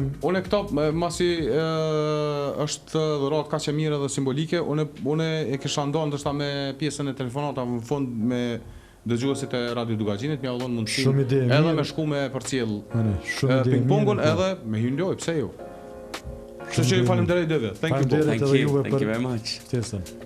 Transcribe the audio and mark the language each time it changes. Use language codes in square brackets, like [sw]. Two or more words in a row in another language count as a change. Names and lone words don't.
[sq] Unë këto masi është dhuratë kaq e mirë dhe simbolike, unë e kisha ndonë ndoshta me pjesën e telefonata në fund me dëgjuesit e Radio Dugaxhinit, mja udhon mundësi Shumë ide e edhe mirë. me shku me përcjell Shumë ide. ping-pongun edhe me hyrë lojë, pse jo? Kështu që ju faleminderoj dy vet. [en] Thank you both. [sq] Faleminderit [en] Thank [sq] edhe [en] you. [sq] juve [en] Thank you [sq] për [en] very much. [sq] ftesën.